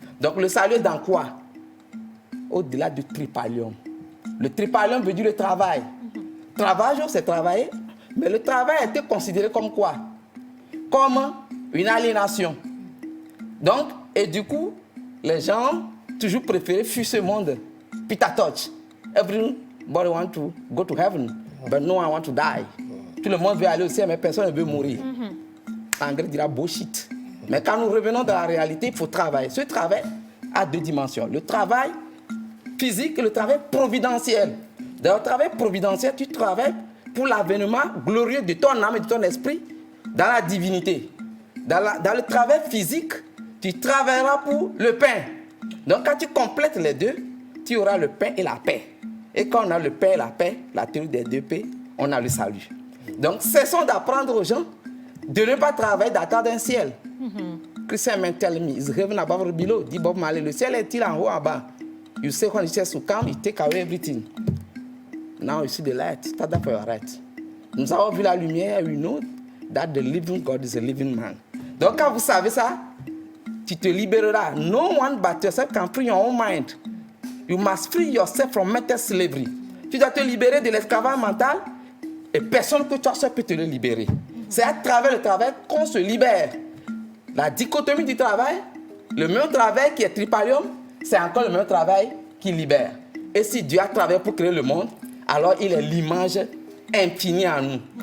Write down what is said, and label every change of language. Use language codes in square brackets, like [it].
[fr] Donc le salut est dans quoi? Au-delà du tripalium. Le tripalium veut dire le travail. Travail, c'est travailler, mais le travail a été considéré comme quoi? Comme une aliénation. Donc, et du coup, les gens toujours préféré fuir ce monde. Peter Touch. [en] Everybody want to go to heaven, but no one want to die. [fr] Tout le monde veut aller au ciel, mais personne ne veut mourir. Anglais dira bullshit. Mais quand nous revenons dans la réalité, il faut travailler. Ce travail a deux dimensions. Le travail physique et le travail providentiel. Dans le travail providentiel, tu travailles pour l'avènement glorieux de ton âme et de ton esprit dans la divinité. Dans le travail physique, tu travailleras pour le pain. Donc quand tu complètes les deux, tu auras le pain et la paix. Et quand on a le pain et la paix, la théorie des deux paix, on a le salut. Donc cessons d'apprendre aux gens de ne pas travailler, d'attendre un ciel. [en] Christian man tell me, is heaven above or below? [fr] Dit Bob Marley, le ciel est-il en haut, en bas? [en] You say when Jesus will come, he take away everything. Now you see the light, stand up for your right. [fr] Nous avons vu la lumière, [en] we know that the living God is a living man. [fr] Donc quand vous savez ça, tu te libéreras. [en] No one but yourself can free your own mind. You must free yourself from mental slavery. [fr] Tu dois te libérer de l'esclavage mental et personne que toi seul peut te le libérer. C'est à travers le travail qu'on se libère. La dichotomie du travail Le même travail qui est tripalium, c'est encore le même travail qui libère. Et si Dieu a travaillé pour créer le monde, alors il est l'image infinie en nous.